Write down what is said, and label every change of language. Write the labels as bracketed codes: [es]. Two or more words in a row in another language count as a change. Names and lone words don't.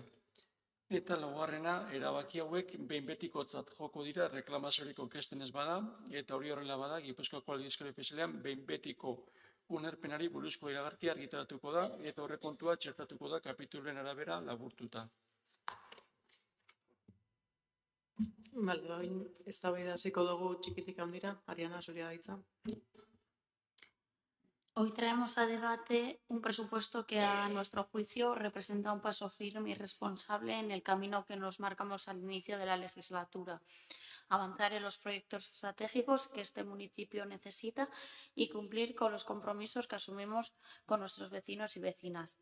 [eu] Eta laugarrena, erabaki hauek behin betikotzat joko dira reklamaziorik aurkezten ez bada, eta hori horrela bada, Gipuzkoako aldizkari ofizialean behin betiko unerpenari buruzko iragarkia argitaratuko da, eta aurrekontua txertatuko da kapitulen arabera laburtuta. Bale, eztabaida hasiko dugu txikitik handira, Ariana, zurea da hitza. [es] Hoy traemos a debate un presupuesto que a nuestro juicio representa un paso firme y responsable en el camino que nos marcamos al inicio de la legislatura. Avanzar en los proyectos estratégicos que este municipio necesita y cumplir con los compromisos que asumimos con nuestros vecinos y vecinas.